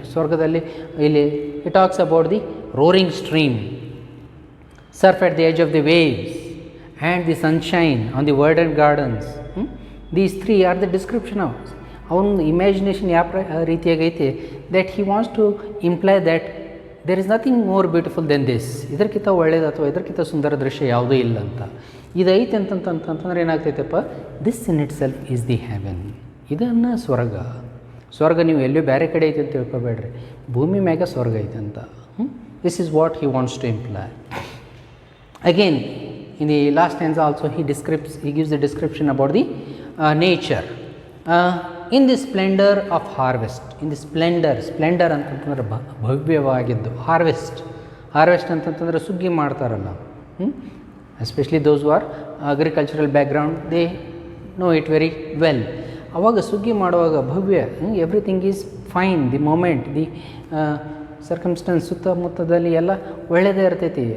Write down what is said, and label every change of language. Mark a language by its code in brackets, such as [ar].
[kn] ಸ್ವರ್ಗದಲ್ಲಿ ಇಲ್ಲಿ [en] he talks about the roaring stream, surf at the edge of the waves, and the sunshine on the verdant gardens. These three are the description of [kn] ಅವನ imagination ಯಾವ ರೀತಿಯಾಗೈತೆ, [en] that he wants to imply that there is nothing more beautiful than this. [kn] ಇದಕ್ಕಿಂತ ಒಳ್ಳೆಯದು ಅಥವಾ ಇದಕ್ಕಿಂತ ಸುಂದರ ದೃಶ್ಯ ಯಾವುದೂ ಇಲ್ಲ ಅಂತ. ಇದೈತೆ ಅಂತಂತಂದ್ರೆ ಏನಾಗ್ತೈತಪ್ಪ, [en] This in it self is the Heaven. [kn] ಇದನ್ನು ಸ್ವರ್ಗ ನೀವು ಎಲ್ಲೂ ಬೇರೆ ಕಡೆ ಐತೆ ಅಂತ ತಿಳ್ಕೊಬೇಡ್ರಿ, ಭೂಮಿ ಮ್ಯಾಗ ಸ್ವರ್ಗ ಐತೆ ಅಂತ. [en] This is what he wants to imply. Again in the last stanza also he gives the description about the nature. In the splendor of harvest. In the splendor [kn] ಅಂತಂತಂದ್ರೆ ಭವ್ಯವಾಗಿದ್ದು. [en] harvest [kn] ಅಂತಂತಂದ್ರೆ ಸುಗ್ಗಿ ಮಾಡ್ತಾರಲ್ಲ, [en] Especially those who are agricultural background, they know it very well. [kn] ಅವಾಗ ಸುಗ್ಗಿ ಮಾಡುವಾಗ ಭವ್ಯ, [en] everything is fine, the moment, the circumstances [kn] ಸುತ್ತಮುತ್ತದಲ್ಲಿ ಎಲ್ಲ ಒಳ್ಳೆಯದೇ ಇರ್ತೈತಿ.